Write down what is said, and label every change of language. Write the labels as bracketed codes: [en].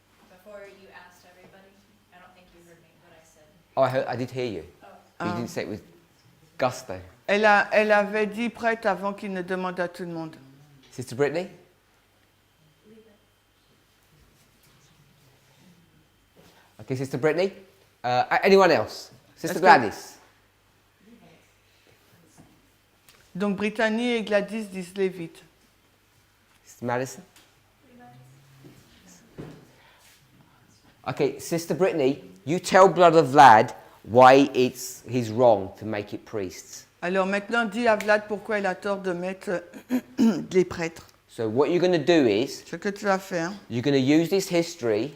[en] Before you asked everybody, I don't think you heard me, what I said. Oh, I did hear you. Oh. But you didn't say it with gusto. [fr] Elle avait dit prête avant qu'il ne demande à tout le monde. [en] Sister Brittany? Okay, Sister Brittany. Anyone else? Sister Gladys? [fr] Donc Brittany et Gladys disent Lévite. [en] Sister Madison? Okay, Sister Brittany, you tell Brother Vlad why he's wrong to make it priests. [fr] Alors maintenant, dis à Vlad pourquoi il a tort de mettre les prêtres. [en] So what you're going to do is, [fr] Ce que tu vas faire, [en] you're going to use this history